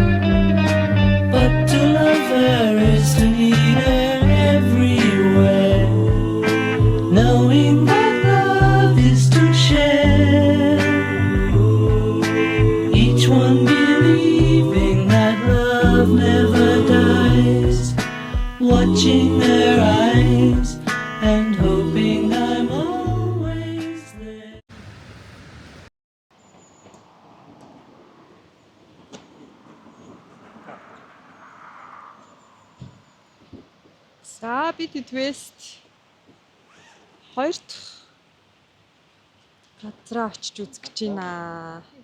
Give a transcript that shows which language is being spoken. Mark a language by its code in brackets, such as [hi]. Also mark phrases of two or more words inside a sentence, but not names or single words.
[en] But to love her is to need her everywhere, knowing that love is to share, each one believing that love never dies, watching her eyes and hoping I'm always there. [mn] За бид West 2 дахь газараа очиж үзэх гэж байна.